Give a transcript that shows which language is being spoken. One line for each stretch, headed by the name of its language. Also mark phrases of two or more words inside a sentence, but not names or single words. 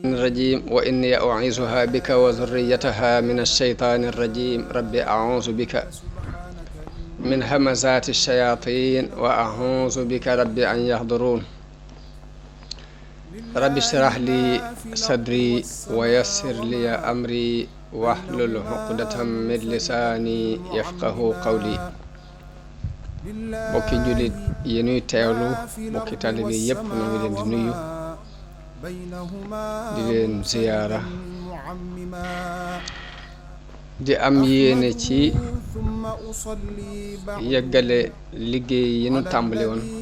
Arabic: الرجيم وإني أعيذها بك وذريتها من الشيطان الرجيم رب أعوذ بك من همزات الشياطين وأعوذ بك رب أن يحضرون رب اشرح لي صدري ويسر لي أمري واحلل عقدة من لساني يفقه قولي
Wolof: bokki jullit yi nuy teewlu bokki taalibe yépp noo ngi leen di nuyu di leen ziyaara di am yéene ci yeggale liggéey yi nu tàmbali woon